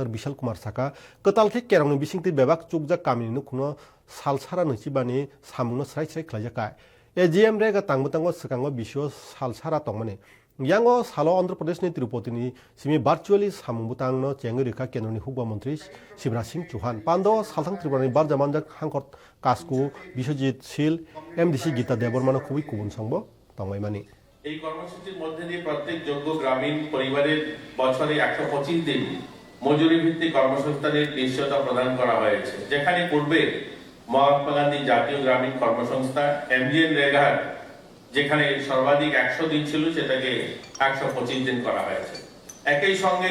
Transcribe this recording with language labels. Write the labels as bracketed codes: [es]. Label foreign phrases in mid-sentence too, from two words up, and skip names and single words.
[trp] Bishal Kumar saka ketalthik kerongni bisingti bebak chukjak kamini nukno salsara nusibani samungno srai khlaijakai AGM rega tangbutango sekango bisio salsara tongmani Yango Salo Andhra Pradesh ni Tirupati ni simi virtually samungutang no chengerika kendroni hukba mantri Shivraj Singh Chauhan pando salthang Tripura ni barjamanjak hangkor kasku Biswajit Sil MDC Gita Debormano khubui kubun songbo tongmaimani [bn] এই কর্মসূচির মধ্যে দিয়ে প্রত্যেক যোগ্য গ্রামীণ পরিবারের বছরে 125 দিন মজুরি ভিত্তিক কর্মসংস্থানের নিশ্চয়তা প্রদান করা হয়েছে যেখানে পূর্বে মহাত্মা গান্ধী জাতীয় গ্রামীণ কর্মসংস্থান এমজিএন রেগার যেখানে সর্বাধিক 100 দিন ছিল সেটাকে 125 দিন করা হয়েছে একই সঙ্গে